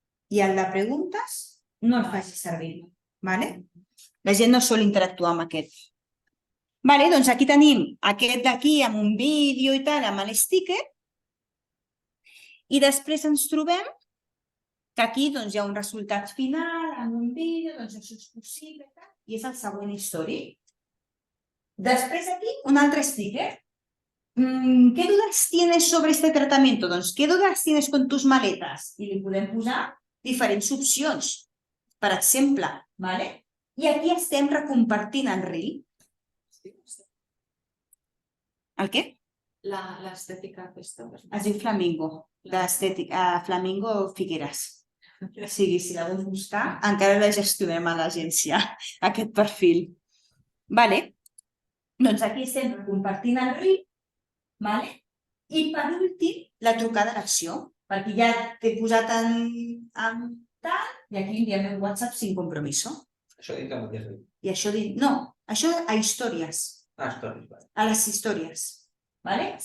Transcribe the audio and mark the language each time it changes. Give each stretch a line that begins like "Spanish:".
Catalan: I el de preguntes no el facis servir. La gent no sol interactuar amb aquest. Doncs aquí tenim aquest d'aquí amb un vídeo i tal, amb el sticker. I després ens trobem que aquí hi ha un resultat final, amb un vídeo, doncs això és possible, i és el següent story. Després aquí un altre sticker.
Spanish: ¿Qué dudas tienes sobre este tratamiento? Doncs, ¿qué dudas tienes con tus maletas?
Catalan: I li podem posar diferents opcions, per exemple. I aquí estem recompartint el reel. El què? L'estètica aquesta. Es diu Flamingo, Flamingo Figueres. O sigui, si la vols buscar, encara la gestionem a l'agència, aquest perfil. Doncs aquí estem compartint el reel. I per últim, la trucada a l'acció, perquè ja t'he posat en tal i aquí enviem un WhatsApp
Spanish: sin compromiso.
Catalan: Això dintre del mateix reel. I això no, això a històries. Ah, històries, vale. A les històries. Vale?